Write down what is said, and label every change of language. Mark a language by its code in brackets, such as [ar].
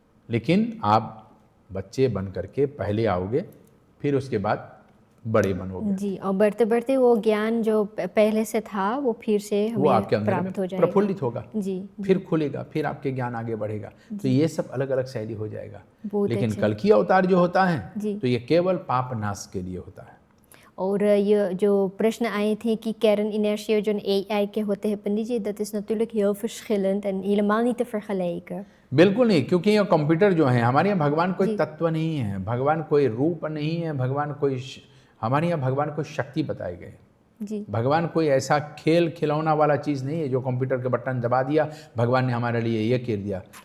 [hi] लेकिन आप बच्चे बन करके पहले आओगे, फिर उसके बाद बड़े बनोगे। जी, और बढ़ते बढ़ते वो ज्ञान जो पहले से था वो फिर से वो हमें आपके अंदर में प्राप्त हो जाएगा, प्रफुल्लित होगा, जी फिर खुलेगा, फिर आपके ज्ञान आगे बढ़ेगा। तो ये सब अलग अलग शैली हो जाएगा। बहुत लेकिन अच्छे। कल की अवतार जो होता है जी। तो ये केवल पाप नाश के लिए होता है। और ये जो प्रश्न आए थे कि [nl] kernenergie en AI [hi] के होते हैं [nl] पंडित जी, dat is natuurlijk heel verschillend en helemaal niet te vergelijken। [hi] बिल्कुल नहीं, क्योंकि ये कंप्यूटर जो है, हमारे यहाँ भगवान कोई तत्व नहीं है, भगवान कोई रूप नहीं है, भगवान कोई हमारे यहाँ भगवान को शक्ति बताए गए। जी भगवान कोई ऐसा खेल खिलौना वाला चीज़ नहीं है जो कंप्यूटर के बटन दबा दिया भगवान ने हमारे लिए ये कर दिया।